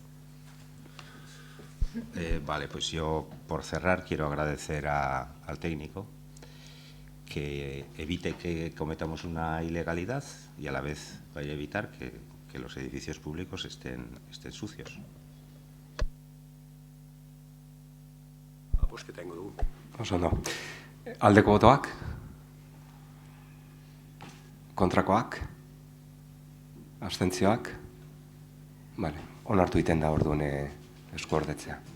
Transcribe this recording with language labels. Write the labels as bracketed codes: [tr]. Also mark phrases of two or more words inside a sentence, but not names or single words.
[es] Vale, pues yo, por cerrar, quiero agradecer al técnico que evite que cometamos una ilegalidad y a la vez vaya a evitar que los edificios públicos estén sucios. [eu] Bozketa ingo dugu. Oso ondo. Aldeko botoak? Kontrakoak? Abstentzioak? Bale, onartu egiten da orduan eskuordetzea.